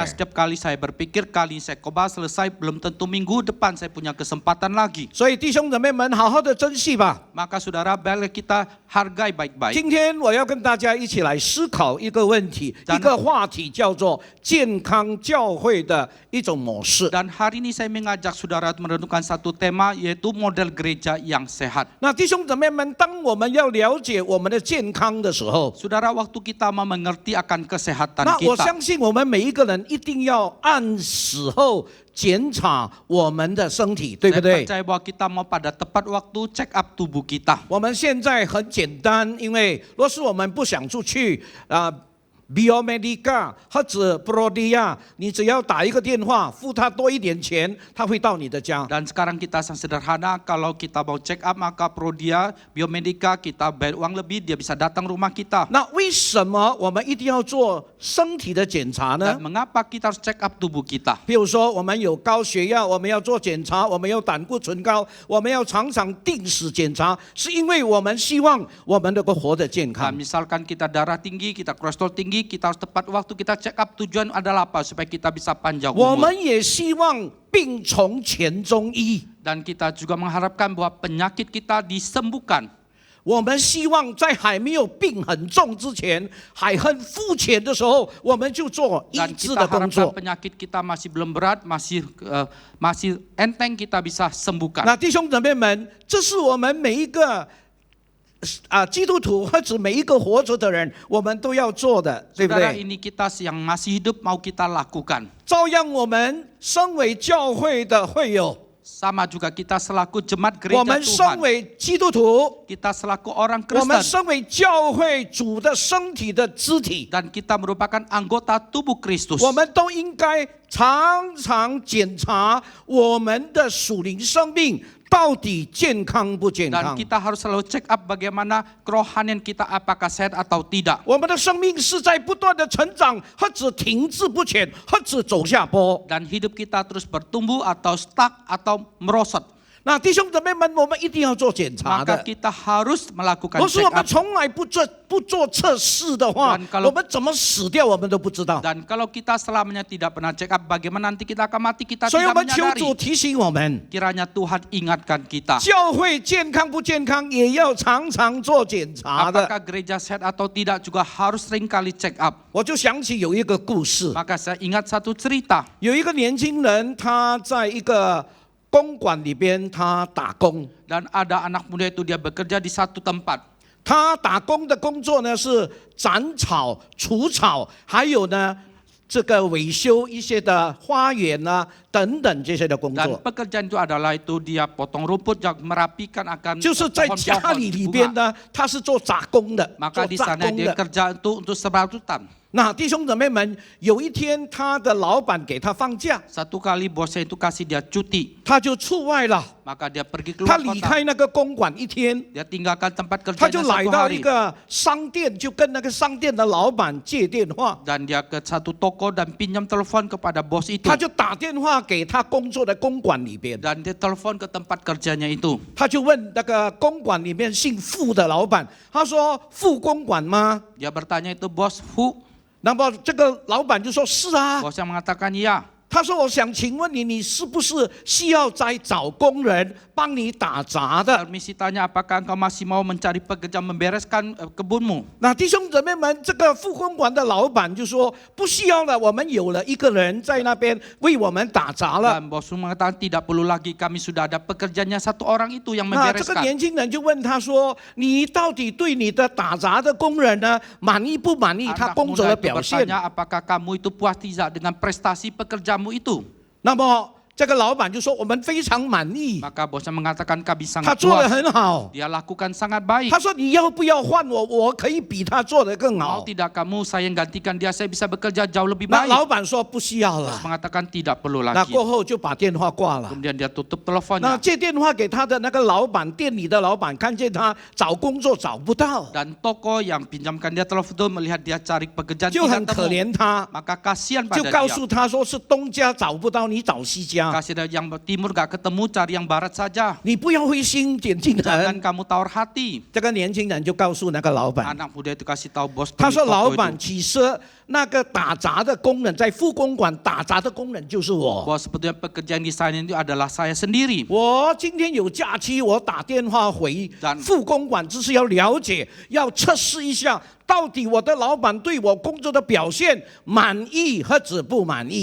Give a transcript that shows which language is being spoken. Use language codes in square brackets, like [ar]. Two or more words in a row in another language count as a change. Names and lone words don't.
[id] Karena setiap kali saya berpikir, kali saya khotbah selesai, belum tentu minggu depan saya punya kesempatan lagi. [zh] 所以弟兄姊妹们，好好的珍惜吧。 [id] Maka saudara, biarlah kita hargai baik-baik. [zh] 今天我要跟大家一起来思考一个问题，一个话题，叫做健康教会的一种模式。 [id] Dan hari ini saya mengajak saudara merenungkan satu tema, yaitu model gereja yang sehat. [zh] 那弟兄姊妹们，当我们要了解我们的健康的时候， [id] Saudara, waktu kita mau mengerti akan kesehatan [zh] 那我 [id] kita, [zh] 相信我们每一个人一定要按时候检查我们的身体，对不 [id] saya [zh] 对？ [id] percaya bahwa kita mau pada tepat waktu [en] check up [id] tubuh kita. [zh] 我们现在很简单，因为若是我们不想出去 Biomedica 或者 Prodia， 你只要打一个电话，付他多一点钱，他会到你的家。 [id] Dan sekarang kita sangat sederhana, kalau kita mau [en] check up [id] maka Prodia, Biomedica kita bayar uang lebih, dia bisa datang rumah kita. [zh] 那为什么我们一定要做身体的检查呢 [id] Dan？ mengapa kita harus [en] check up [id] tubuh kita? [zh] 比如说，我们有高血压，我们要做检查；我们有胆固醇高，我们要常常定时检查，是因为我们希望我们能够活得健 [id] Nah, [zh] 康。 [id] misalkan kita darah tinggi, kita kolesterol tinggi, kita harus tepat waktu kita [en] check up. [id] Tujuan adalah apa? Supaya kita bisa panjang [zh] 我 [id] umur. [zh] 们也希望病从浅中医， [id] Dan kita juga mengharapkan bahwa penyakit kita disembuhkan. [zh] 我们希望在还没有病很重之前，还很肤浅的时候，我们就做医 [id] Dan [zh] 治 [id] kita [zh] 的工 [id] harapkan [zh] 作。 [id] penyakit kita masih belum berat, masih enteng, kita bisa sembuhkan. [zh] 那弟兄姊妹们，这是我们每一个基督徒或者每一个活着的人，我们都要做的，对不 [id] Saudara, [zh] 对？ [id] ini kita yang masih hidup mau kita lakukan. [zh] 照样，我们身为教会的会友， [id] Sama juga kita selaku jemaat [zh] 我 [id] gereja [zh] 们身 [id] Tuhan. [zh] 为基督徒， [id] Kita selaku orang [zh] 我们 [id] Kristen. [zh] 身为教会主的身体的肢体， [id] Dan kita merupakan anggota tubuh Kristus. [zh] 我们都应该常常检查我们的属灵生命到底健康不健 [id] Dan [zh] 康。 [id] kita harus selalu [en] check up [id] bagaimana kerohanian kita apakah sehat atau tidak. [zh] 我们的生命是在不断的成长，或者停滞不前，或者走下坡。 [id] Dan hidup kita terus bertumbuh atau stuck atau merosot. [zh] 那弟兄姊妹们，我们一定要做检查 [id] Maka [zh] 的。 [id] kita harus melakukan [zh] 如果是 [id] check [zh] 我们 [id] up. [zh] 从来不做测试的话 [id] Dan，kalau- [zh] 我们怎么死掉我们都不知道。 [id] Dan kalau kita selamanya tidak pernah [en] check up, [id] bagaimana nanti kita akan mati, kita [zh] 所以，我 [id] tidak [zh] 们求 [id] menyadari. [zh] 主提醒我们， [id] Kiranya Tuhan ingatkan kita. [zh] 教会健康不健康也要常常做检查的。 [id] Apakah gereja sehat atau tidak juga harus seringkali [en] check up. [zh] 我就想起有一个故事， [id] Maka saya ingat satu cerita. [zh] 有一个年轻人，他在一个公馆里边他打工。 [id] Dan ada anak muda itu dia bekerja di satu tempat. [zh] 他打工的工作呢是斩草、除草，还有呢这个维修一些的花园啊等等这些的工 [id] Dan [zh] 作， [id] pekerjaan itu adalah itu dia potong rumput, merapikan akan [zh] 就是在家里里边 [id] pohon-pohon bunga. [zh] 呢，他是做杂工的， [id] Maka [zh] 做 [id] di [zh] 杂 [id] sana [zh] 工 [id] dia [zh] 的。 [id] kerja untuk serabutan. [zh] 那弟兄姊妹们，有一天他的老板给他放假， [id] Satu kali bosnya itu kasih dia cuti. [zh] 他就出外了， [id] Maka dia pergi [zh] 他 [id] keluar [zh] 离 [id] kota. [zh] 开那个公馆一天， [id] Dia tinggalkan tempat [zh] 他就 [id] kerjanya [zh] 来 [id] satu [zh] 到一 [id] hari. [zh] 个商店，就跟那个商店的老板借电话， [id] Dan dia ke satu toko dan pinjam telepon kepada bos itu. [zh] 他就打电话给他工作的公馆里边。 [id] Dan dia telepon ke tempat kerjanya itu. [zh] 他就问那个公馆里面姓傅的老板，他说：“傅公馆吗 [id] Dia bertanya itu bos Fu?？” [zh] 那么这个老板就说：“是啊。 [id] Bosnya mengatakan iya. ” [zh] 他说：“我想请问你，你是不是需要再找工人帮你打杂的 [id] Permisi tanya apakah engkau masih mau mencari pekerja membereskan kebunmu?？” [zh] 那弟兄姊妹们，这个傅公馆的老板就说：“不需要了，我们有了一个人在那边为我们打杂了。 [id] Dan bos mengatakan tidak perlu lagi, kami sudah ada pekerjanya satu orang itu yang ” [zh] 那这个 [id] membereskan. [zh] 年轻人就问他说：“你到底对你的打杂的工人呢满意不满意？他 [id] Anak [zh] 工作 [id] muda [zh] 的 [id] itu [zh] 表现？” [id] bertanya apakah kamu itu puas tidak dengan prestasi pekerjamu itu? [zh] 那么这个老板就说：“我们非常满意， [id] Maka bosnya mengatakan kami [zh] 他 [id] sangat [zh] 做得 [id] puas. [zh] 很好。” [id] Dia lakukan sangat baik. [zh] 他说：“你要不要换我？我可以比他做得更 [id] Mau [zh] 好。 [id] tidak kamu saya gantikan dia, saya bisa bekerja jauh lebih ” [zh] 那 [id] baik. [zh] 老板说：“不需要 [id] Bos [zh] 了。 [id] mengatakan tidak perlu ” [zh] 那 [id] lagi. [zh] 过后就把电话挂了。 [id] Kemudian dia tutup [zh] 那 [id] teleponnya. [zh] 接电话给他的那个老板，店里的老板看见他找工作找不到， [id] Dan toko yang pinjamkan dia telepon itu melihat dia cari pekerjaan [zh] 就很 [id] tidak [zh] 可 [id] temu. [zh] 怜他， [id] Maka kasihan [zh] 就 [id] pada [zh] 告 [id] dia. [zh] 诉他说：“是东家找不到，你找西家， [id] Kasih dia yang timur gak ketemu, cari yang barat saja. [zh] 你不要灰心。”年轻 [id] Jangan [zh] 人， [id] kamu tawar hati. [zh] 这个年轻人就告诉那个老板， [id] Anak muda itu kasih tahu bos [zh] 他 [id] pemilik [zh] 说：“老 [id] toko [zh] 板， [id] itu. [zh] 其实那个打杂的工人在副公馆打杂的工人就是我。 [id] Bos sebetulnya pekerjaan di sana itu adalah saya sendiri. [zh] 我今天有假期，我打电话回副公馆，只是要了解，要测试一下，到底我的老板对我工作的表现满意或者不满意。